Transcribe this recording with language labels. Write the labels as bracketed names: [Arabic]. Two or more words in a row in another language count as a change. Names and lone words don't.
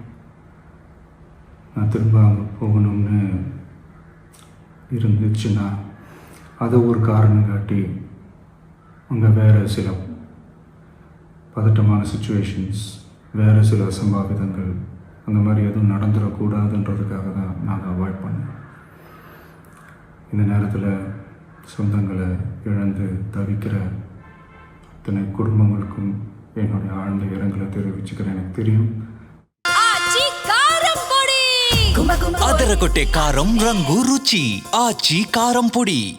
[Tamil] நான் திரும்ப அங்கே போகணும்னு இருந்துச்சுன்னா அதை ஒரு காரணம் காட்டி அங்கே வேறு சில பதட்டமான சுச்சுவேஷன்ஸ், வேறு சில அசம்பாவிதங்கள் அந்த மாதிரி எதுவும் நடந்துடக்கூடாதுன்றதுக்காக தான் நான் அதை அவாய்ட் பண்ணேன். இந்த நேரத்தில் சொந்தங்களை இழந்து தவிக்கிற அத்தனை குடும்பங்களுக்கும் என்னுடைய ஆழ்ந்த இரங்கலை தெரிவிச்சுக்கிறேன். எனக்கு தெரியும் [Telugu] అదర కొట్టే కారం రంగు రుచి ఆచి కారం పొడి.